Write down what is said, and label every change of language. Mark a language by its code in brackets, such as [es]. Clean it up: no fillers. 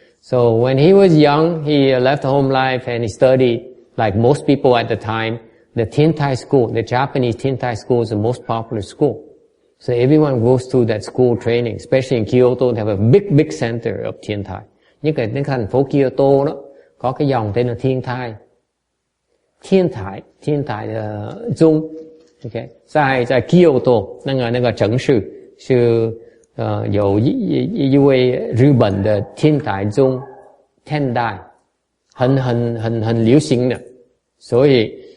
[en] So when he was young, he left home life and he studied, like most people at the time, the Thiên-Tai school. The Japanese Thiên-Tai school is the most popular school. So everyone goes through that school training, especially in Kyoto. They have a big center of Thiên-Tai. [vi] Nhất là cái thành phố Kyoto đó có cái dòng tên là Thiên-Tai. Thiên Tai Dung. Okay. [zh] 在 Kyoto 那个城市是有一位日本的天台宗天台很流行的，所以